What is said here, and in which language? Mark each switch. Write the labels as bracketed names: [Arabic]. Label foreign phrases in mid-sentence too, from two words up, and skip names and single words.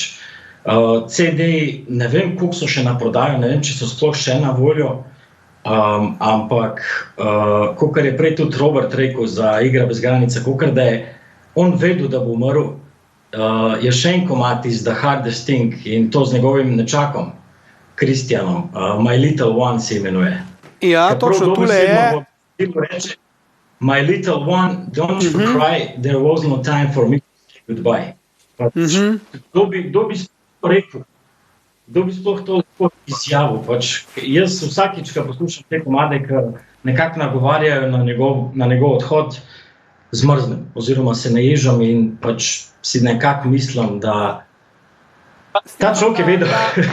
[Slovenian] CD-ji, ne vem, koliko so še na prodajo, ne vem, če so sploh še na voljo, ampak kakor je prej tudi Robert rekel za Igra bez granice, kakor da je on vedel, da bo umrl, je še en komad iz The Hardest Thing in to z njegovim nečakom, Kristjanom, My Little One se imenuje. Ja, točno tule je. Reče, [English] My little one, don't you cry, there was no time for me to say goodbye. [Slovenian] Kdo bi rekel, kdo bi sploh to lahko izjavil? Jaz vsakič, ko poslušam te komade, ki nekako nagovarjajo na njegov odhod, zmrznem oziroma se naježam in pač si nekako mislim, da ta človek je vedel.